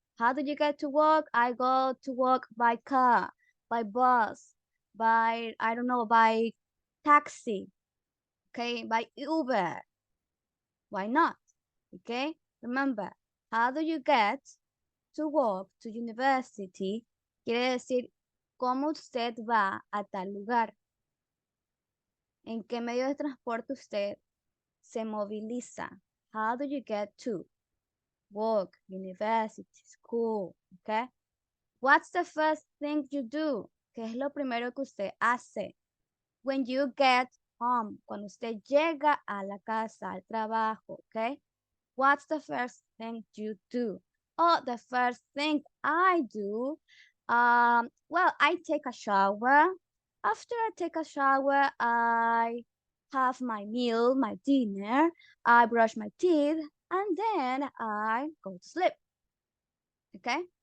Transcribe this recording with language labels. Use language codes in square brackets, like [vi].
[en] How do you get to work? I go to work by car, by bus, by, I don't know, by taxi, okay? By Uber. Why not? Okay? Remember, how do you get to work, to university? [es] Quiere decir, ¿cómo usted va a tal lugar? ¿En qué medio de transporte usted se moviliza? [en] How do you get to work, university, school? Okay? What's the first thing you do? [es] ¿Qué es lo primero que usted hace? [en] When you get home, [es] cuando usted llega a la casa, al trabajo, okay? [en] What's the first thing you do? Oh, the first thing I do, well, I take a shower. After I take a shower, I have my meal, my dinner. I brush my teeth, and then I go to sleep. Okay?